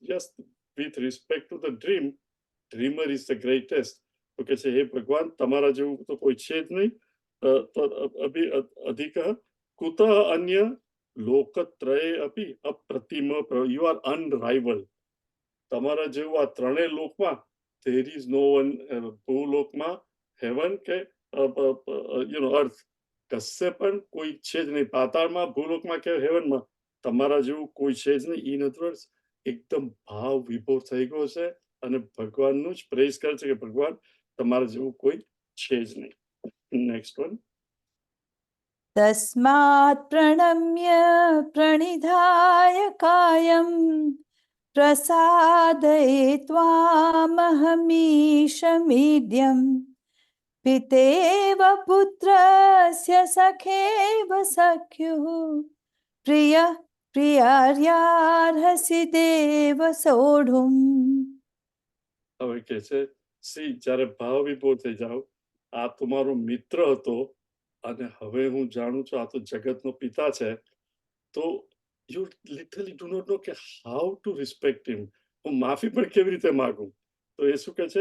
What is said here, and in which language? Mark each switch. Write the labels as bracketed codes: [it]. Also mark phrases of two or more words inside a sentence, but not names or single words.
[en] Just with respect to the dream, dreamer is the greatest. [gu] તો કે છે હે ભગવાન, તમારા જેવું તો કોઈ છે જ નહીં. [sa] અધિક કુતઃ અન્ય લોકત્રયે અપી અપ્રતિમ. [en] you are unrivalled. [gu] તમારા જેવું આ ત્રણેય લોકમાં [en] there is no one, [gu] ભૂલોકમાં, હેવન કે અર્થ, કશે પણ કોઈ છે જ નહીં. પાતાળમાં, ભૂલોકમાં કે હેવનમાં તમારા જેવું કોઈ છે જ નહીં. [en] in other words [gu] એકદમ ભાવ વિભોર થઈ ગયો છે અને ભગવાનનું જ પ્રેઝ કરે છે કે ભગવાન તમારા જેવું કોઈ છે જ નહીં. [en] next one. [sa] तस्मात् प्रणम्य प्रणिधाय कायं प्रसादयित्वामहमीशमीड्यं पितेव पुत्रस्य सखेव सख्युः प्रियः प्रियार्यार्हसि देव सोढुम्. [gu] હવે કે છે સી, જ્યારે ભાવ વિભોર થઈ જાવ, આ તમારો મિત્ર હતો અને હવે હું જાણું છું આ તો જગતનો પિતા છે, તો [en] you literally do not know [gu] કે [en] how to respect him. [gu] હું માફી પણ કેવી રીતે માગું? તો એ શું કહે છે?